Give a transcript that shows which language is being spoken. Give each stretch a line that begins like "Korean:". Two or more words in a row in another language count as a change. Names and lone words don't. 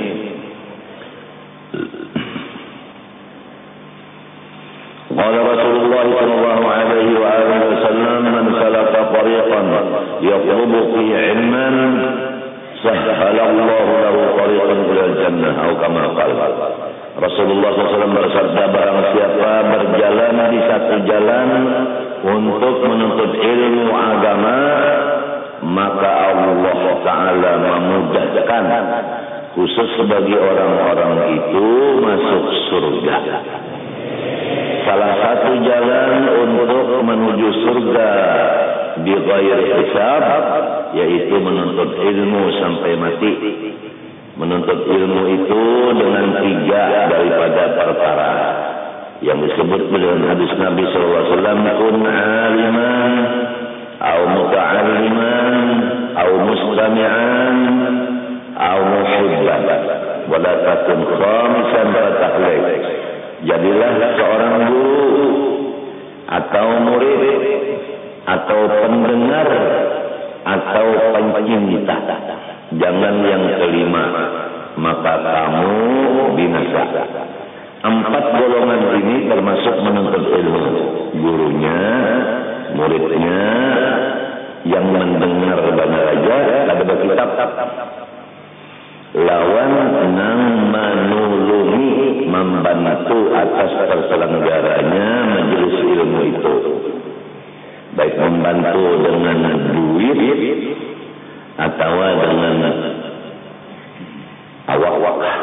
Arabic: قال رسول الله صلى الله عليه وآله وسلم من سلك طريقا يطلب فيه علما سهل الله له طريقا إلى الجنة أو كما قال.
Indonesian: Rasulullah SAW bersabda, barang siapa berjalan di satu jalan untuk menuntut ilmu agama, maka
Arabic: الله تعالى
Indonesian: memudahkan khusus bagi orang-orang itu masuk surga. Salah satu jalan untuk menuju surga
Arabic: بغير حساب
Indonesian: yaitu menuntut ilmu sampai mati. Menuntut ilmu itu dengan 3 daripada perkara yang disebut dalam hadis Nabi SAW,
Arabic: كن عالما أو متعلما أو مستمعا أو محبا ولا تكن خامسا فتهلك.
Indonesian: Jadilah seorang guru atau murid atau pendengar atau pencinta, jangan yang kelima, maka kamu binasa. 4 golongan ini termasuk menuntut ilmu, gurunya, muridnya, yang mendengar benar aja ada kitab,
Banjar: lawan nang manulungi
Indonesian: membantu atas terselenggaranya majelis ilmu itu, baik membantu dengan duit atau dengan awak-awak.